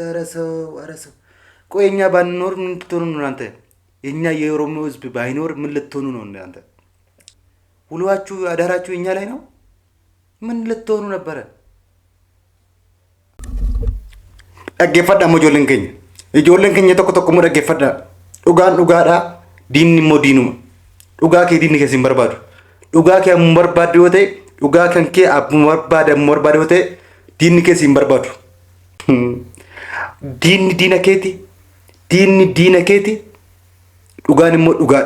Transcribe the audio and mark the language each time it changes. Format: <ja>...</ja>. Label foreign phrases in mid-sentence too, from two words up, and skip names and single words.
<am>ኧረ ሰው ቆይ እኛ ባንኖር ምን ልትሆኑ ነው እናንተ? የኛ የኦሮሞ ህዝብ ባይኖር ምን ልትሆኑ ነው እናንተ? ውሏችሁ አዳራችሁ እኛ ላይ ነው። ምን ልትሆኑ ነበረ?</am> <om>ደገፈዳ ijoolleen keenya tokko tokko moo dhaggeeffadha. Dhugaan dhugaadha, diinni immoo diinuma. Dhugaa kee diinni keessi hin barbaadu. Dhugaa kee ammoo barbaadu yoo ta'e, dhugaa kan kee ammoo barbaadu yoo ta'e, diinni keessi hin barbaadu. Diinni diina keeti, diinni diina keeti, dhugaan immoo dhugaadha.</om>